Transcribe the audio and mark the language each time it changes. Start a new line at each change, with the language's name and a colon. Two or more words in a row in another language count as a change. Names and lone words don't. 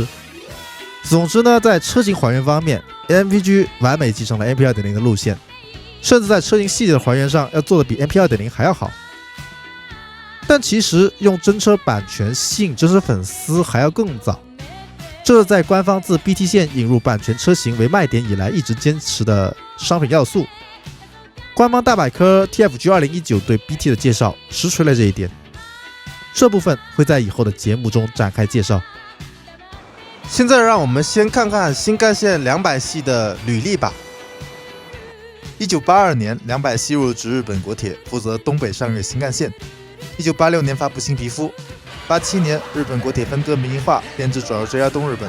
Chinese: 總之呢，在車型還原方面 ，MPG 完美繼承了 MP 2.0 的路線，甚至在車型細節的還原上要做得比 MP 2.0 還要好。但其實用真車版權吸引真車粉絲還要更早，這是在官方自 BT 線引入版權車型為賣點以來一直堅持的商品要素。官方大百科 TFG 2019 对 BT 的介绍实锤了这一点，这部分会在以后的节目中展开介绍。现在让我们先看看新干线200系的履历吧。1982年，200系入职日本国铁，负责东北上越新干线。1986年发布新皮肤。87年，日本国铁分割民营化，编制转入 JR 东日本。